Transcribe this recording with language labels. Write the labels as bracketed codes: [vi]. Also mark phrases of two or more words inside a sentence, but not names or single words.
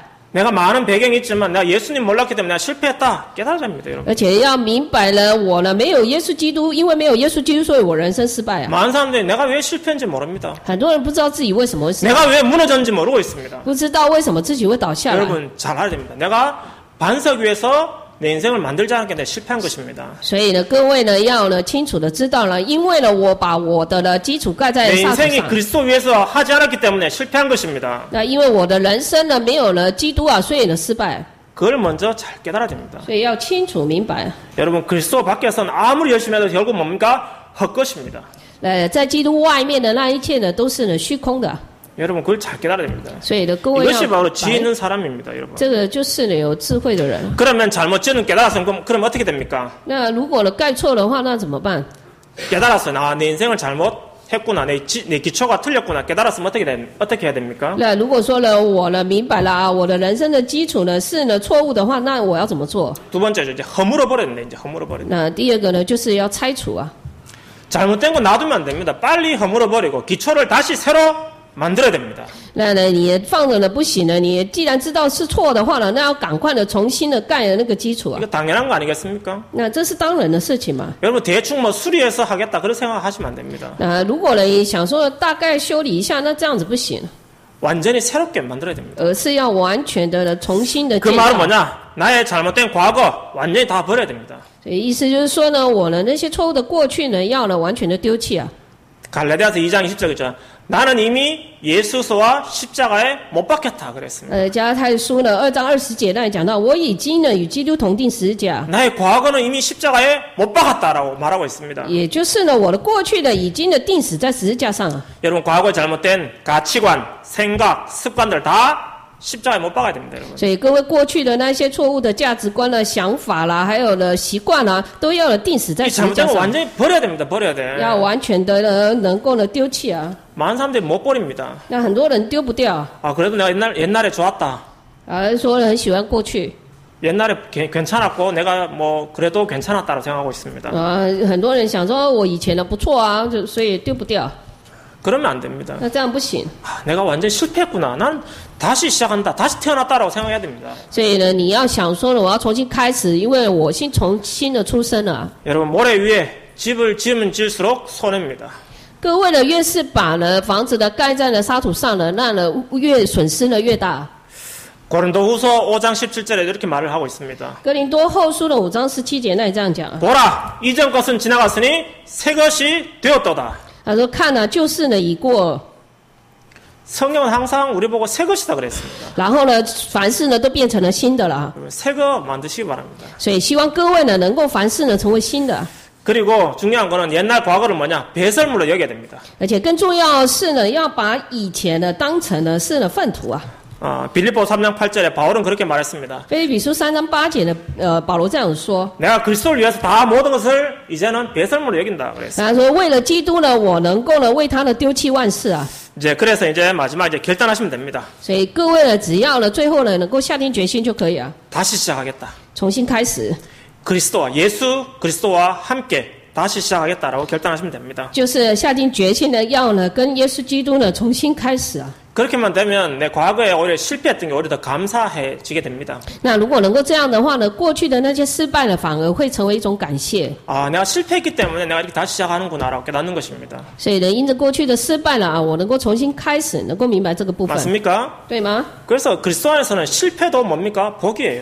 [ko] 내가 많은 배경이 있지만 내가 예수님 몰랐기 때문에 내가 실패했다 깨달아야 됩니다. 여러분. [zh] 而且要明白了，我呢没有耶稣基督，因为没有耶稣基督，所以我人生失败啊。 [ko] 많은 사람들이 내가 왜 실패했는지 모릅니다. [zh] 很多人不知道自己为什么会失败， [ko] 내가 왜 무너졌는지 모르고 있습니다. [zh] 不知道为什么自己会倒下来。 [ko] 여러분 잘 알아야 됩니다. 내가 반석 위에서 내 인생을 만들지 않은 게 내가 실패한 것입니다. [zh] 所以呢，各位呢要呢清楚的知道了，因为呢我把我的呢基础盖在 [ko] 내 [zh] 沙土 [ko] 인생이 [zh] 上。 [ko] 그리스도 위에서 하지 않았기 때문에 실패한 것입니다. [zh] 那因为我的人生呢没有了基督啊，所以呢失败。 [ko] 그걸 먼저 잘 깨달아야 됩니다. [zh] 所以要清楚明白。 [ko] 여러분 그리스도 밖에서는 아무리 열심히 해도 결국 뭡니까? 헛것입니다. [zh] 在基督外面的那一切呢都是呢虚空的。 [ko] 여러분 그걸 잘 깨달아야 됩니다. [zh] 所以呢，各位 [ko] 이것이 [zh] 要 [ko] 바로 [zh] 明 [ko] 지혜 [zh] 白 [ko] 있는 사람입니다, 여러분. [zh] 这个就是呢有智慧的人。 [ko] 그러면 잘못 지는 깨달았으면 그럼 어떻게 됩니까? [zh] 那如果呢盖错的话，那怎么办？ [ko] 깨달았어요. 내 인생을 잘못했구나. 내 기초가 틀렸구나. 깨달았으면 어떻게 해야 됩니까? [zh] 那如果说呢我呢明白了啊，我的人生的基础呢是呢错误的话，那我要怎么做？ [ko] 두 번째죠. 이제 허물어 버렸네. 이제 허물어 버렸네. [zh] 那第二个呢就是要拆除啊。 [ko] 잘못된 거 놔두면 안 됩니다. 빨리 허물어 버리고 기초를 다시 새로 만들어야 됩니다. [zh] 那呢你放着呢不行呢，你既然知道是错的话呢，那要赶快的重新的盖了那个基础啊。 [ko] 이거 당연한 거 아니겠습니까? [zh] 那这是当然的事情嘛。 [ko] 여러분 대충 수리해서 하겠다 그런 생각하시면 안 됩니다. [zh] 那如果呢你想说大概修理一下，那这样子不行， [ko] 완전히 새롭게 만들어야 됩니다. [zh] 而是要完全的重新的 [ko] 그 [zh] 建 [ko] 말은 [zh] 造。 [ko] 뭐냐? 나의 잘못된 과거 완전히 다 버려야 됩니다. [zh] 所以意思就是说呢，我呢那些错误的过去呢，要呢完全的丢弃啊。 [ko] 갈라디아서 2장 20절이죠. 나는 이미 예수서와 십자가에 못 박혔다 그랬습니다. [zh] 加拉太书呢2章20节那里讲到，我已经呢与基督同定十字架， [ko] 나의 과거는 이미 십자가에 못 박았다라고 말하고 있습니다. [zh] 也就是呢我的过去呢已经呢钉死在十字架上了。 [ko] 여러분 과거에 잘못된 가치관, 생각, 습관들 다 십자가에 못 박아야 됩니다, 여러분. [zh] 所以各位过去的那些错误的价值观啦、想法啦，还有呢习惯啦，都要呢钉死在 [ko] 이 [zh] 十字架 [ko] 잘못된 거 [zh] 上， [ko] 완전히 버려야 됩니다, 버려야 돼. [zh] 要完全的呢能够呢丢弃啊。 [ko] 많은 사람들이 못 버립니다. [zh] 那很多人丢不掉， [ko] 아 그래도 내가 옛날에 좋았다. [zh] 说很喜欢过去， [ko] 옛날에 괜찮았고 내가 뭐 그래도 괜찮았다고 생각하고 있습니다. [zh] 很多人想说我以前的不错啊，所以丢不掉， [ko] 그러면 안 됩니다. [zh] 那这样不行。 [ko] 내가 완전히 실패했구나. 난 다시 시작한다. 다시 태어났다라고 생각해야 됩니다. [zh] 所以呢，你要想说呢，我要重新开始，因为我重新的出生了。 [ko] 여러분 모래 위에 집을 지으면 지을수록 손해입니다. [zh] 各位呢，越是把呢房子呢盖在了沙土上呢，那呢越损失呢越大。 [ko] 고린도후서 5장 17절에 이렇게 말을 하고 있습니다. [zh] 哥林多后书的5章17节那里这样讲， [ko] 보라, 이전 것은 지나갔으니 새 것이 되었도다. [zh] 他说看呢、旧事呢已过， [ko] 성경은 항상 우리 보고 새 것이다 그랬습니다. [zh] 然后呢凡事呢都变成了新的了。 [ko] 새 거 만드시기 바랍니다. [zh] 所以希望各位呢能够凡事呢成为新的， [ko] 그리고 중요한 거는 옛날 과거를 뭐냐? 배설물로 여겨야 됩니다. [zh] 而且更重要的是呢，要把以前呢当成呢是呢粪土啊。 [ko] 빌립보 3장 8절에 바울은 그렇게 말했습니다. [zh] 腓立比书3章8节呢，保罗这样说， [ko] 내가 그리스도를 위해서 다 모든 것을 이제는 배설물로 여긴다 그랬어요. [zh] 他说为了基督呢，我能够呢为他呢丢弃万事啊。 [ko] 그래서 이제 마지막 이제 결단하시면 됩니다. [zh] 所以各位呢，只要呢最后呢能够下定决心就可以啊， [ko] 다시 시작하겠다. [zh] 重新开始， [ko] 예수 그리스도와 함께 다시 시작하겠다라고 결단하시면 됩니다. [zh] 就是下定决心呢要呢跟耶稣基督呢重新开始啊。 [ko] 그렇게만 되면 내 과거에 오히려 실패했던 게 오히려 더 감사해지게 됩니다. [zh] 那如果能够这样的话呢，过去的那些失败呢，反而会成为一种感谢。 [ko] 내가 실패했기 때문에 내가 이렇게 다시 시작하는구나라고 깨닫는 것입니다. [zh] 所以呢，因着过去的失败了啊，我能够重新开始，能够明白这个部分， [ko] 맞습니까? [zh] 对吗？ [ko] 그래서 그리스도 안에서는 실패도 뭡니까? 복이에요.